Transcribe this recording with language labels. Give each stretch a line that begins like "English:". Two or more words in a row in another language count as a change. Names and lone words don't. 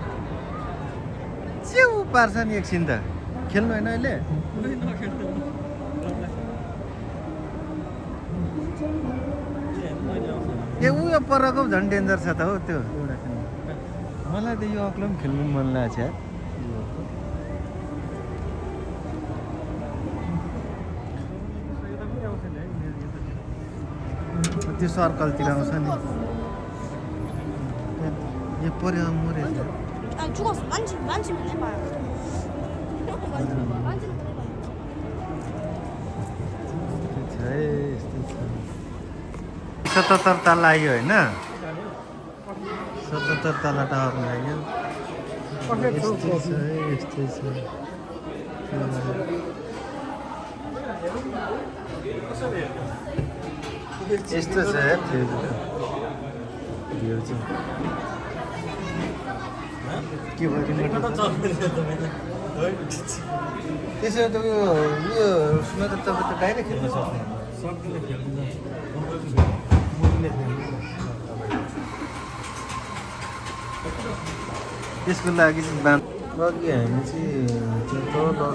Nepali: च्याउ पार्छ नि एकछिन त खेल्नु होइन अहिले ए उयो परको झन् डेन्जर छ त हो त्यो एउटा मलाई त यो अग्लो पनि खेल्नु मन लागेको छ त्यो सर्कलतिर आउँछ नि यो पर्यो मरेछ
Korean: 아니 죽었어. 만지면 해봐요. 만지면 해봐요.
Nepali: 77 तला आयो होइन 77 तला टावरमा आयो यस्तै छ यस्तो छ भ्यू चाहिँ के भयो त्यसो त उयो उसमा त तपाईँ त डाइरेक्ट खेल्न सक्नुहुन्छ त्यसको लागि चाहिँ अघि हामी चाहिँ त्यो